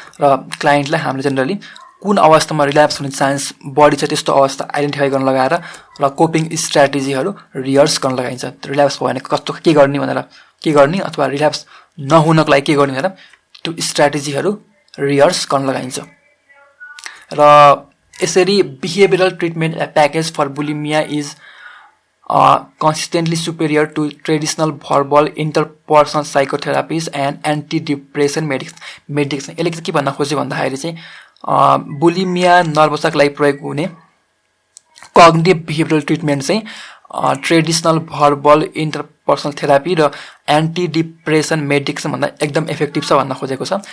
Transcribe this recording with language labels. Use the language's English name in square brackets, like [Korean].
[Nepali] र क्लाइन्टलाई हामीले जेनरली कुन अवस्थामा रिल्याप्स हुने चान्स बढी छ त्यस्तो अवस्था आइडेन्टिफाई गर्न लगाएर र कोपिङ स्ट्र्याटेजीहरू रिहर्स गर्न लगाइन्छ. रिल्याप्स भयो भने कस्तो के गर्ने अथवा रिल्याप्स नहुनको लागि के गर्ने भनेर त्यो स्ट्र्याटेजीहरू रिहर्स गर्न लगाइन्छ. [English] र यसरी behavioural treatment package for bulimia is consistently superior to traditional verbal interpersonal psychotherapies and antidepressant medication. [Nepali] यसले के भन्न खोज्यो भन्दाखेरि चाहिँ बुलिमिया नर्भसका लागि प्रयोग हुने कग्निटिभ बिहेभियरल ट्रिटमेन्ट चाहिँ ट्रेडिसनल भर्बल इन्टरपर्सनल थेरापी र एन्टिडिप्रेसन मेडिकेसन भन्दा एकदम इफेक्टिभ छ भन्न खोजेको छ.